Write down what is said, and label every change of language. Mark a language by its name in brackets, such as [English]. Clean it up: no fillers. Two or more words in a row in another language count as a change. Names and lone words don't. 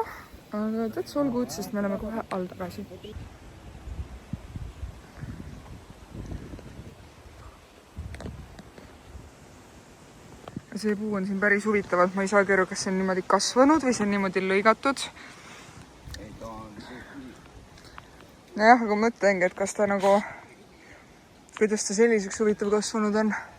[English] Aga that's all good, [Estonian] sest me oleme kohe all tagasi. See puu on siin päris huvitavalt, ma ei saa aru, kas see on niimoodi kasvanud või see on niimoodi lõigatud. Nojah, aga mõtlengi, et kas ta nagu, kuidas ta selliseks huvitav kasvanud on.